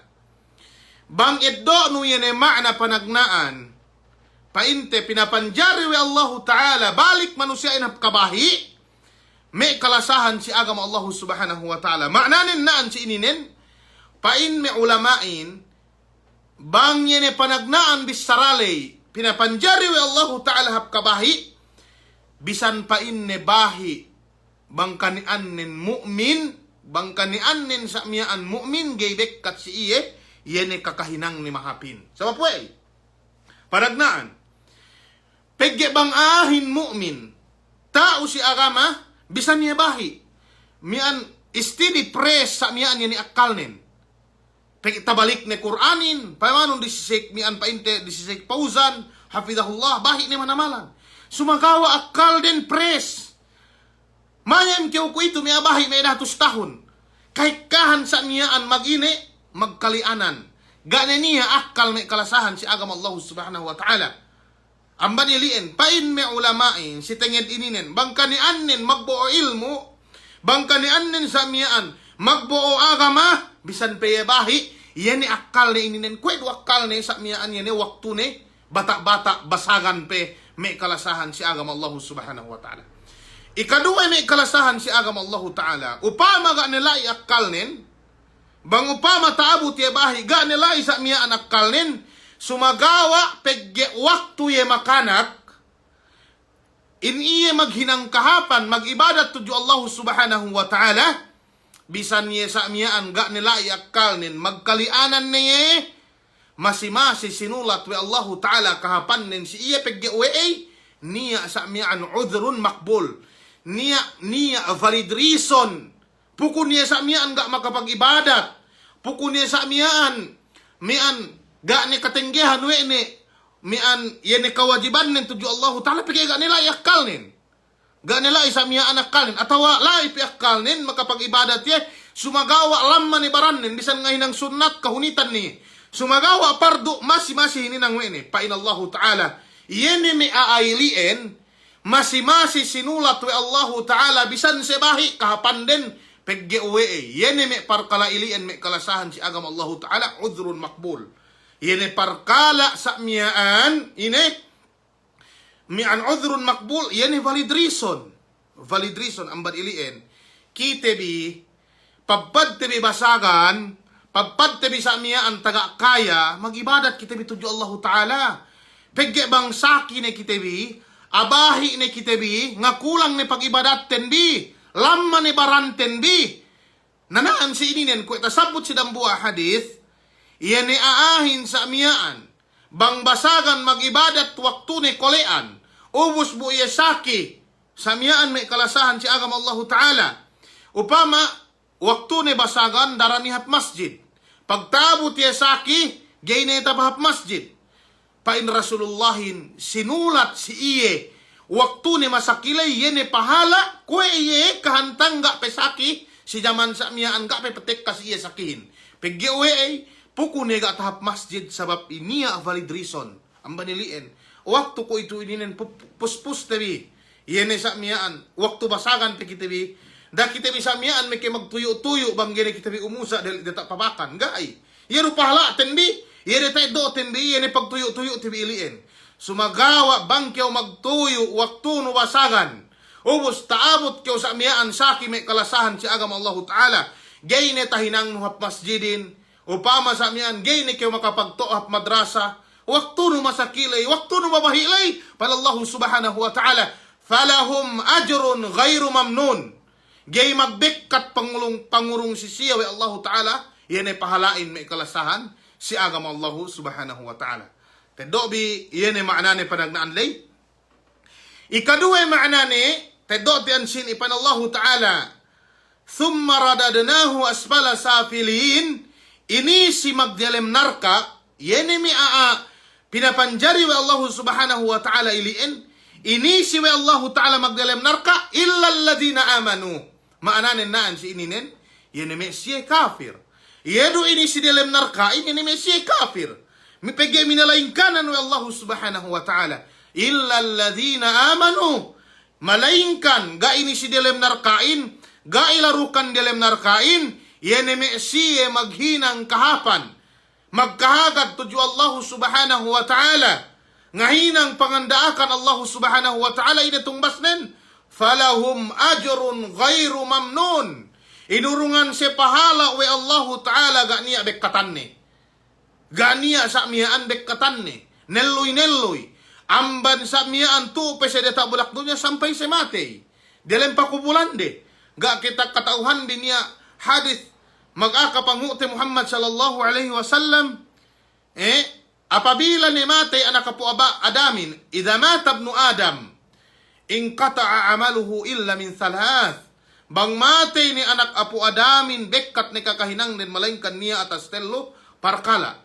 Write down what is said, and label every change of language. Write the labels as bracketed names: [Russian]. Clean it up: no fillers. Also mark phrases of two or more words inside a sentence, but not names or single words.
[Yakan] Bang iddo no yene makna panagnaan painte pinapanjari we [Arabic] الله تعالى [Yakan] balik manusia inap kabahi may kalasahan si agama [Arabic] الله سبحانه و تعالى. [Yakan] Maknanin naan si ininin pain me ulamain bang yene panagnaan bisaralay pinapanjari we [Arabic] الله تعالى [Yakan] hap kabahi bisan pain ne bahi bang kanianin mu'min bang kanianin sa miyaan mu'min gaybek kat si iye yene kakahinang ni mahapin. Sama po eh. Panagnaan. Pegge bang ahin mu'min. Tao si agama, bisan niya bahi. Mian istidi pres sa mian niya ni akalnin. Pegge tabalik ni Qur'anin. Pamanong disisik mian painte, disisik pauzan. Hafidahullah, bahi ni manamalan. Sumagawa akal din pres. Mayam kiyo ko ito, miya bahi may 100 tahun. Kahit kahan sa niyaan mag-ini, magkalianan. Gana niya akal may kalasahan si agama [Arabic] الله سبحانه و تعالى. [Yakan] Amba niliin, pain me ulamain, si tenged ininen, bangka ni anin magbuo ilmu, bangka ni anin sa miyaan, magbuo agama, bisan payabahi, yan ni akal ni ininen, kwed wakal ni sa miyaan yan ni waktu ni, bata-bata basagan pe, may kalasahan si agama [Arabic] الله سبحانه و تعالى. [Yakan] Ikaduwa may kalasahan si agama [Arabic] الله تعالى, [Yakan] upama ga nila akal nin, bang upama taabot yabahi, ga nila sa miyaan akal nin, sumagawa pegge waktu ye makanak in iye maghinang kahapan magibadat tuju [Arabic] الله سبحانه و تعالى [Yakan] bisan ye sa miyaan ga nila iakal nin magkalianan niye masi-masi sinulat we [Arabic] الله تعالى [Yakan] kahapan nin si iye pegge uwe niya sa miyaan [Arabic] عذر مقبول [Yakan] niya [English] valid reason [Yakan] pukun niya sa miyaan ga makapag-ibadat pukun niya sa miyaan ga ni katenggehan we ni mian yene kawajiban nin tuju [Arabic] الله تعالى [Yakan] pigay ga nila iakal nin ga nila isa miya anakal nin atawa lai piakal nin makapag-ibadat ye sumagawa lamman ni baran nin bisan nga hinang sunnat kahunitan ni sumagawa pardo masi-masi hininang we ni pain [Arabic] الله تعالى [Yakan] yene mi aailien masi-masi sinulat we [Arabic] الله تعالى [Yakan] bisan sebahi kahapan din pegge uwe yene mi parkalailien mi kalasahan si agama [Arabic] الله تعالى عذر مقبول. [Yakan] Ini perkala sa miyaan, ini mian [Arabic] عذر مقبول, [Yakan] ini [English] valid reason. Valid reason, [Yakan] ambad iliin. Kitebi, pagpad tebi basagan, pagpad tebi sa miyaan taga kaya, magibadat kitebi tuju [Arabic] الله تعالى. [Yakan] Pegge bang saki ni kitebi, abahi ni kitebi, ngakulang ni pagibadat tenbi, lamma ni baran tenbi. Nanaan si ininen, kung itasabot si dambuah hadith, iyan ni aahin sa miyaan, bang basagan magibadat waktu ni kolean, ubos bu iya saki, samyaan may kalasahan si agama [Arabic] الله تعالى. [Yakan] Upama, waktu ni basagan daranihat masjid. Pagtabot iya saki, gay na itabahap masjid. Pain Rasulullahin, sinulat si iye, waktu ni masakilay, yene pahala, kwe iye kahantang ga pesaki, si jaman samyaan ga pe petek kasi iye sakihin. Pegge uwe ay, puku ni ga tahap masjid, sabab iniya valid reason. Ang baniliin, waktu ko ito ininin puspus tabi, yene samyaan, waktu basagan pe kitabi, da kitabi samyaan, may magtuyo-tuyo, bang gini kitabi umusa, dahil dita papakan, gay. Yero pahala, tendi, yene tayo do, tendi, yene pagtuyo-tuyo, tibi iliin. Sumagawa, bang kiyaw magtuyo, waktu no basagan, ubos taabot kiyaw sa amyaan, saki may kalasahan si agama [Arabic] الله تعالى, [Yakan] gay ne tahinang nuhap masjidin, upama sa amyaan, gay ne kiyaw makapagtohap madrasa, waktu no masakilay, waktu no mabahilay, [Arabic] فالله سبحانه و تعالى فلهم أجر غير ممنون. [Yakan] Gay magbekkat pangurong sisiyaw [Arabic] الله تعالى, [Yakan] yan ay pahalain may kalasahan, si agama [Arabic] الله سبحانه و تعالى. [Yakan] Tedobi, yan ay maanane panagnaanlay. Ikaduwa maanane, tedobi ansin ipan [Arabic] الله تعالى ثم رددناه أسفل سافلين, [Yakan] ini si magdalem narka, yan ay pinapanjari wa [Arabic] الله سبحانه و تعالى [Yakan] iliin, ini si [Arabic] و الله تعالى [Yakan] magdalem narka, [Arabic] إلا الذين آمنوا. [Yakan] Maananin naan si ininin, yan ay siya kafir. Yedo ini si dalam narka, ini ay siya kafir. Mipegay minalaingkanan wa [Arabic] الله سبحانه و تعالى إلا الذين آمنوا. [Yakan] Malaingkan, ga ini si dalam narkain, ga ilarukan dalam narkain, yan ay siya maghinang kahapan. Magkahagad tuju [Arabic] الله سبحانه و تعالى. [Yakan] Ngahinang pangandaakan [Arabic] الله سبحانه و تعالى [Yakan] inatumbas nen. [Arabic] فلهم أجر غير ممنون. [Yakan] Inurungan si pahala we [Arabic] الله تعالى [Yakan] ganiya bekkatanne. Ganiya sa miyaan bekkatanne. Nelloy. Amban sa miyaan tupe sa deta bulak dunya sampai sa matay. Dalam pakubulan de. Ga kita katauhan din niya hadith mag-akapanguti [Arabic] محمد صلى الله عليه وسلم, [Yakan] apabila ni matay anak apo Adamin, [Arabic] إذا مات ابن آدم انقطع عمله إلا من ثلاث. [Yakan] Bang matay ni anak apo Adamin, bekkat ni kakahinang din malaingkan niya atas tello, parkala.